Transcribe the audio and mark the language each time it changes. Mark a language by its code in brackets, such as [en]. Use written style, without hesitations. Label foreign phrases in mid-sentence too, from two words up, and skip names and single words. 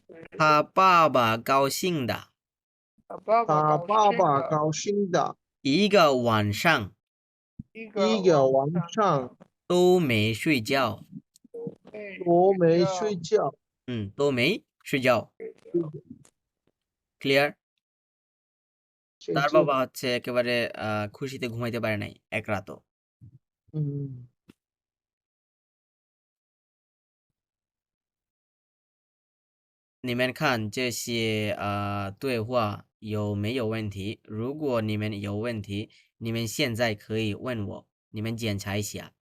[zh] 他爸爸高兴的他爸爸高兴的一个晚上一个晚上都没睡觉。都没睡觉。都没睡觉। ক্লিয়ার? [bn] তার বাবা হচ্ছে একেবারে খুশিতে ঘুমাইতে পারে নাই এক রাতও। [zh] 嗯，你们看这些对话有没有问题？如果你们有问题，你们现在可以问我，你们检查一下。